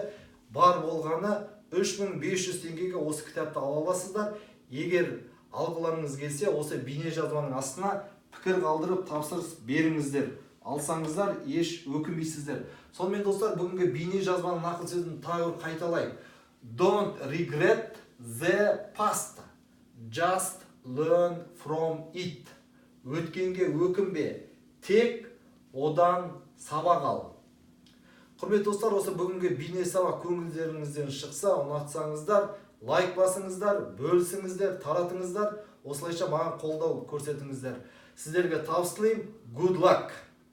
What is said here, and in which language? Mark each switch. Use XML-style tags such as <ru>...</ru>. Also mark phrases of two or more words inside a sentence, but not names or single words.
<kk>Бар болғаны 3500 теңгеге осы кітапты ала аласыздар. Егер алғыларыңыз келсе, осы бейне жазбаның астына пікір қалдырып тапсырыс беріңіздер. Алсаңыздар, еш өкінбейсіздер. Сонымен достар, бүгінгі бейне жазбаның нақыл сөзін тағы қайталайық.</kk> <en>Don't regret the past. Just learn from it.</en> <kk>Өткенге өкінбе, тек одан сабақ ал. Құрметті достар, осы бүгінгі бейне сабақ көңілдеріңізден шықса, ұнатсаңыздар, лайк басыңыздар, бөлісіңіздер, таратыңыздар, осылайша маған қолдау көрсетіңіздер. Сіздерге табыс тілеймін.</kk> <en>Good luck!</en>